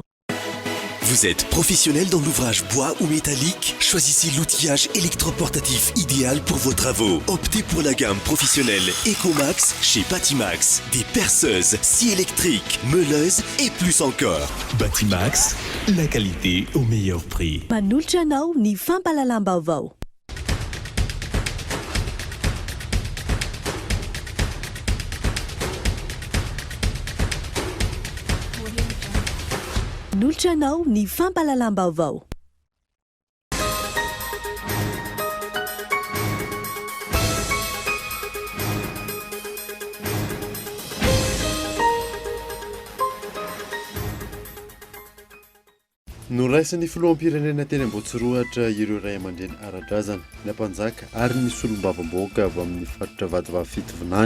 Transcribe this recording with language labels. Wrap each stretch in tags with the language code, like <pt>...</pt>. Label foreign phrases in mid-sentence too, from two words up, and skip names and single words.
<fr>Vous êtes professionnel dans l'ouvrage bois ou métallique? Choisissez l'outillage électroportatif idéal pour vos travaux. Optez pour la gamme professionnelle Ecomax chez Batimax. Des perceuses, scies électriques, meuleuses et plus encore. Batimax, la qualité au meilleur prix.</fr> <mg>Manolotra anao ny fampalalam-baovao. Manolotra anao ny fampalalam-baovao. Noraisin'ny filoham-pirenena teny Ambohitsirohatra ireo ray aman-dreny ara-drazana, ny ampanjaka ary ny solombavam-bahoaka avy amin'ny faritra Vatovavy Fitovinany.</mg>